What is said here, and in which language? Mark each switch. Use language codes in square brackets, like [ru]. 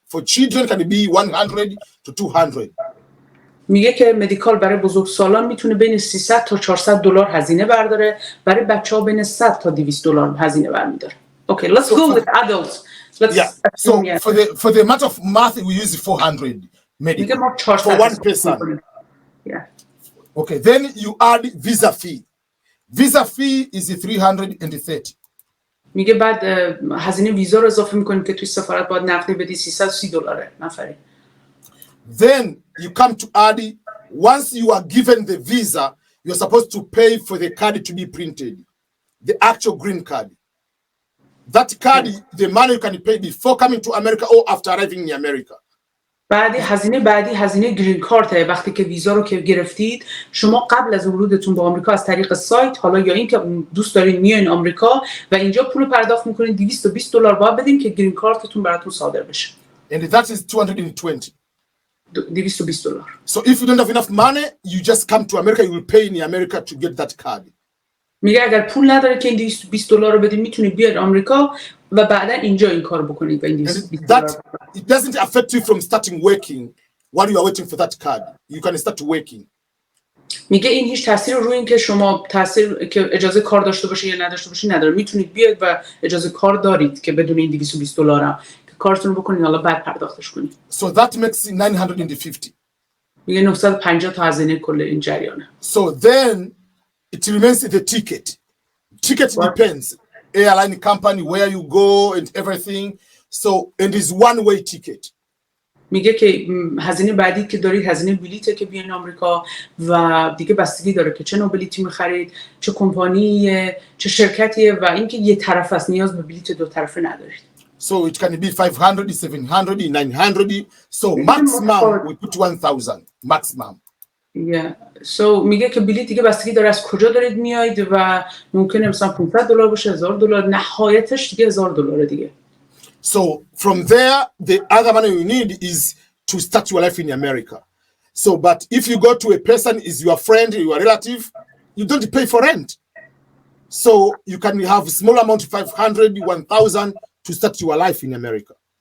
[en] For children can be 100 to 200. [fa] میگه که مدیکال برای بزرگسالان میتونه بین 300 تا 400 دلار هزینه برداره، برای بچه‌ها بین 100 تا 200 دلار هزینه برمی‌داره. [en] Okay, let's go with adults. So for the amount of math we use 400 medical for one person. Yeah. Okay, then you add visa fee. Visa fee is 330. [fa] میگه بعد هزینه ویزا رو اضافه می‌کنیم که توی سفارت باید نقدی بدی 330 دلاره نفری. [en] Then you come to add, once you are given the visa, you're supposed to pay for the card to be printed, the actual green card. That card, the money you can pay before coming to America or after arriving in America. [fa] بعدی هزینه گرین کارت. وقتی که ویزا رو که گرفتید شما قبل از ورودتون به آمریکا از طریق سایت، حالا یا این که دوست دارین میاین آمریکا و اینجا پول پرداخت میکنین، 220 دلار باید بدین که گرین کارتتون براتون صادر بشه. [en] And that is 220. [fa] 220 دلار. [en] So if you don't have enough money, you just come to America, you will pay in America to get that card. [fa] میگه اگر پول نداره که این 220 دلار رو بدین میتونید بیاید آمریکا و بعدا اینجا این کارو بکنید و این 220 دلار. [en] It doesn't affect you from starting working while you are waiting for that card. You can start working. [fa] میگه این هیچ تاثیر روی این که شما تاثیر که اجازه کار داشته باشی یا نداشته باشی نداره. میتونید بیاید و اجازه کار دارید که بدون این 220 دلار هم که کارتون رو بکنید حالا بعد پرداختش کنید. [en] So that makes 950. [fa] میگه 950 تا هزینه کل این جریانه. [en] So then it remains the ticket. Ticket depends. Airline company, where you go and everything. So it is one-way ticket. [fa] میگه که هزینه بعدی که دارید هزینه بلیطه که بیاین آمریکا و دیگه بستگی داره که چه نوع بلیطی می‌خرید، چه کمپانیه، چه شرکتیه و اینکه یه طرف است، نیاز به بلیط دو طرفه ندارید. [en] So it can be 500, 700, 900. So maximum we put 1000 maximum. Yeah. [fa] So میگه که بلیط دیگه بستگی داره از کجا دارید میایید و ممکنه مثلا 500 دلار باشه، 1000 دلار، نهایتش دیگه 1000 دلار دیگه. [en] So from there, the other money you need is to start your life in America. So, but if you go to a person, is your friend, your relative, you don't pay for rent. So you can have a small amount, 500, 1000 to start your life in America.